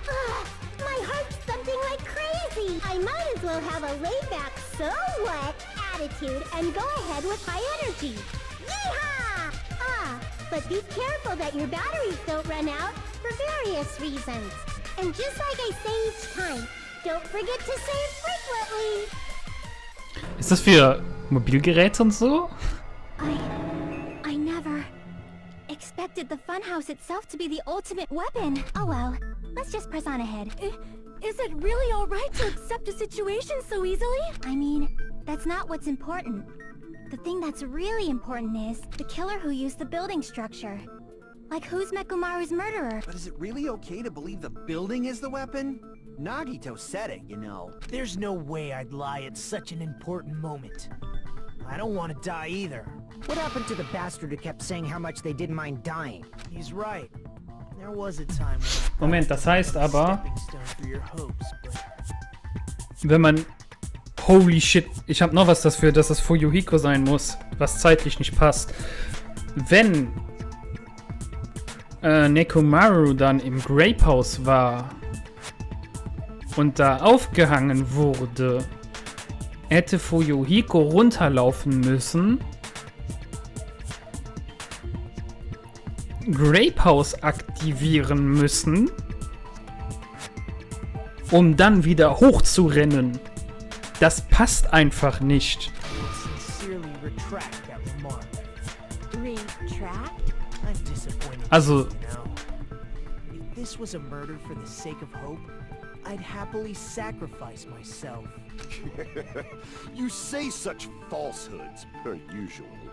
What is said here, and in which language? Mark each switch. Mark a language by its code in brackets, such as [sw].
[en] Ugh, my heart's thumping like crazy. I might as well have a laid-back, so what attitude and go ahead with high energy. Yeehaw! But be careful that your batteries don't run out for various reasons. And just like I say each time, don't forget to save frequently. [de] Ist das für Mobilgeräte und so? [en] I never expected the funhouse itself to be the ultimate weapon. Oh well, let's just press on ahead. Is it really alright to accept a situation so easily? I mean, that's not what's important. The thing that's really important is the killer who used the building structure. Like, who's Mekumaru's murderer? But is it really okay to believe the building is the weapon? Nagito said it, you know. There's no way I'd lie at such an important moment. I don't want to die either. What happened to the bastard who kept saying how much they didn't mind dying? He's right. There was a time [de] Moment, das heißt aber, [en] stepping stone for your hopes, but [de] wenn man... [en] Holy shit, [de] ich habe noch was dafür, dass es Fuyuhiko sein muss, was zeitlich nicht passt. Wenn Nekomaru dann im Grape House war und da aufgehangen wurde, hätte Fuyuhiko runterlaufen müssen, Grape House aktivieren müssen, um dann wieder hochzurennen. Das passt einfach nicht. [en] sincerely retract that remark. Retract? I'm disappointed. [de] Also, [en] You know, if this was a murder for the sake of hope, I'd happily sacrifice myself. You say such falsehoods, per usual.